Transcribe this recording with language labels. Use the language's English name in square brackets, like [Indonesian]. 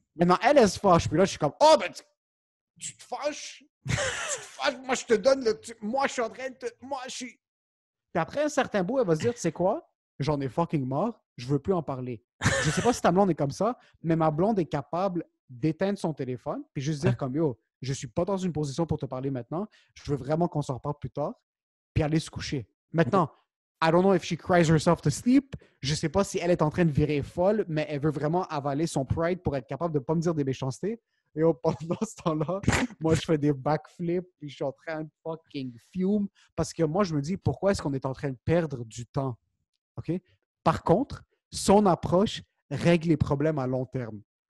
[French] Maintenant, elle se fâche. Puis là, je suis comme, oh, ben, tu te fâches? Tu te fâches? Moi, je te donne le... Moi, je suis en train de te... Moi, je suis... Puis après un certain bout, elle va se dire, tu sais quoi? J'en ai fucking marre. Je veux plus en parler. Je sais pas si ta blonde est comme ça, mais ma blonde est capable d'éteindre son téléphone puis juste dire comme, yo, je suis pas dans une position pour te parler maintenant. Je veux vraiment qu'on s'en reparle plus tard. Puis aller se coucher. [English] Maintenant, I don't know if she cries herself to sleep. [French] Je sais pas si elle est en train de virer folle, mais elle veut vraiment avaler son pride pour être capable de pas me dire des méchancetés. Et pendant ce temps-là, moi, je fais des backflips puis je suis en train de fucking fume parce que moi, je me dis, pourquoi est-ce qu'on est en train de perdre du temps? OK? Par contre, son approche règle les problèmes à long terme.